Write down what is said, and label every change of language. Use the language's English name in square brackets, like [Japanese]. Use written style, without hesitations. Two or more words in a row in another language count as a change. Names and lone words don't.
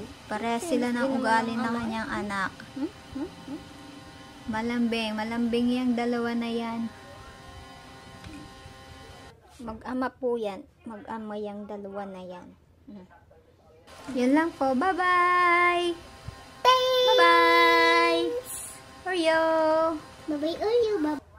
[Filipino] Pareha sila ng ugali ng kanyang anak. Malambing. Malambing yung dalawa na yan. Mag-ama po yan. Mag-ama yung dalawa na yan. Yun lang po. [English] Bye-bye! Bye-bye! Oreo! Bye-bye, Oreo. Bye-bye.